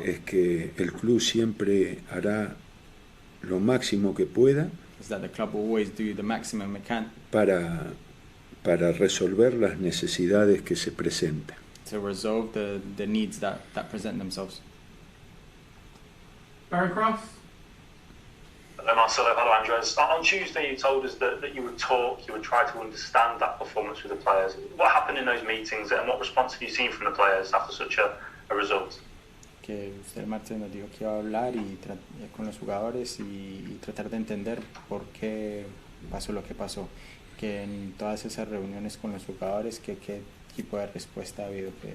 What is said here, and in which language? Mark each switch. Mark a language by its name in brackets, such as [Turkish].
[Spanish] es que el club siempre hará lo máximo que pueda [English] is that the club will always do the maximum it can [Spanish] para resolver las necesidades que se presenten. [English] to resolve the needs that present themselves. Barry Cross? Hello Marcelo, hello Andres. On Tuesday you told us that you would talk, you would try to understand that performance with the players. What happened in those meetings and what response have you seen from the players after such a result? [Spanish] Que usted el martes nos dijo que iba a hablar con los jugadores y tratar de entender por qué pasó lo que pasó. Que en todas esas reuniones con los jugadores, qué tipo de respuesta ha habido.